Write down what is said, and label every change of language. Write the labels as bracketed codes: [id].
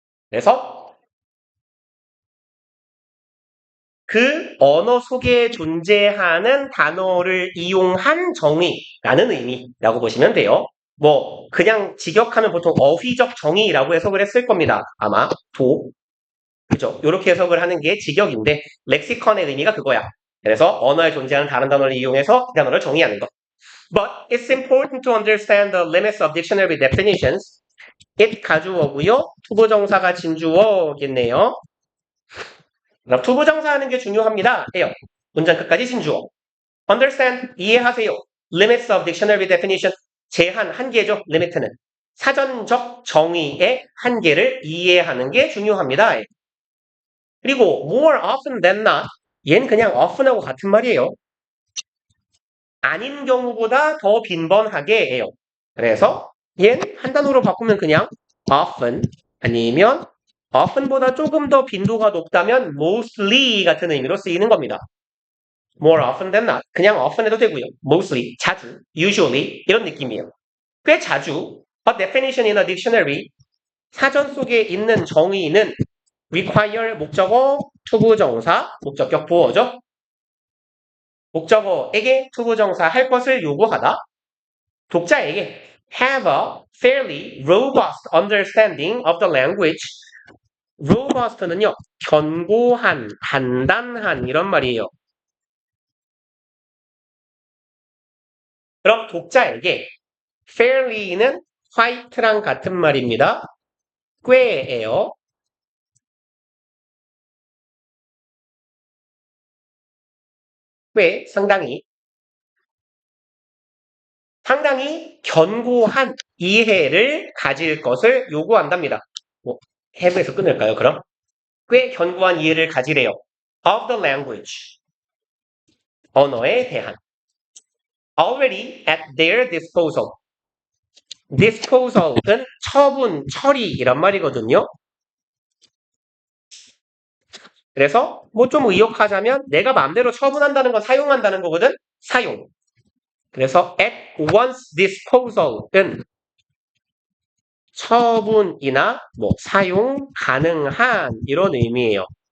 [ko] 그래서 그 언어 속에 존재하는 단어를 이용한 정의라는 의미라고 보시면 돼요. 뭐 그냥 직역하면 보통 어휘적 정의라고 해석을 했을 겁니다. 아마 그죠? 이렇게 해석을 하는 게 직역인데 렉시컨의 의미가 그거야. 그래서 언어에 존재하는 다른 단어를 이용해서 그 단어를 정의하는 것. [en] But it's important to understand the limits of dictionary definitions. [ko] it 가주어고요. 투부정사가 진주어겠네요. 그럼 투부정사 하는 게 중요합니다. 해요. 문장 끝까지 진주어. Understand, 이해하세요. [en] Limits of dictionary definition, [ko] 제한, 한계죠. limit는. 사전적 정의의 한계를 이해하는 게 중요합니다. 그리고 [en] more often than not, [ko] 얘는 그냥 often하고 같은 말이에요. 아닌 경우보다 더 빈번하게 해요. 그래서 얘는 한 단어로 바꾸면 그냥 often 아니면 often보다 조금 더 빈도가 높다면 mostly 같은 의미로 쓰이는 겁니다. [en] more often than not, [ko] 그냥 often 해도 되고요. mostly, 자주, usually 이런 느낌이에요. 꽤 자주 [en] a definition in a dictionary, [ko] 사전 속에 있는 정의는 require 목적어, 투부정사, 목적격 보어죠. 목적어에게 투부정사 할 것을 요구하다. 독자에게 [en] have a fairly robust understanding of the language. [ko] robust는요, 견고한, 단단한 이런 말이에요. 그럼 독자에게 fairly는 quite랑 같은 말입니다. 꽤예요. 꽤 상당히 견고한 이해를 가질 것을 요구한답니다. 뭐, have에서 끊을까요, 그럼? 꽤 견고한 이해를 가지래요. [en] of the language. [ko] 언어에 대한. [en] already at their disposal. [ko] disposal은 처분, 처리 이란 말이거든요. 그래서 뭐 좀 의역하자면 내가 마음대로 처분한다는 건 사용한다는 거거든. 사용. 그래서 at one's disposal은 처분이나 뭐 사용 가능한 이런 의미예요.